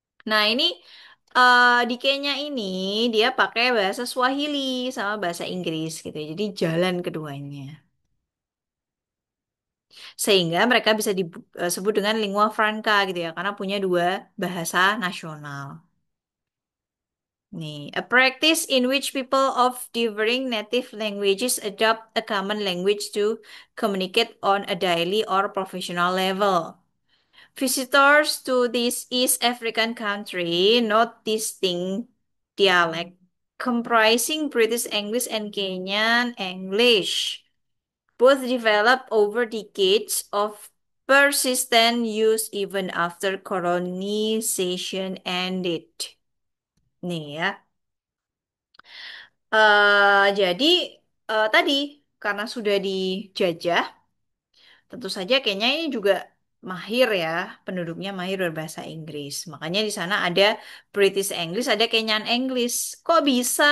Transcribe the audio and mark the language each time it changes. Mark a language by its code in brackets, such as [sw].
[id] Nah ini di Kenya ini dia pakai bahasa Swahili sama bahasa Inggris gitu ya. Jadi jalan keduanya. Sehingga mereka bisa disebut dengan lingua franca gitu ya, karena punya dua bahasa nasional. [en] Nih, a practice in which people of differing native languages adopt a common language to communicate on a daily or professional level. Visitors to this East African country note distinct dialect comprising British English and Kenyan English, both developed over decades of persistent use even after colonization ended. [id] Nih ya. Jadi tadi karena sudah dijajah, tentu saja Kenya ini juga mahir ya, penduduknya mahir berbahasa Inggris. Makanya di sana ada British English, ada Kenyan English. Kok bisa?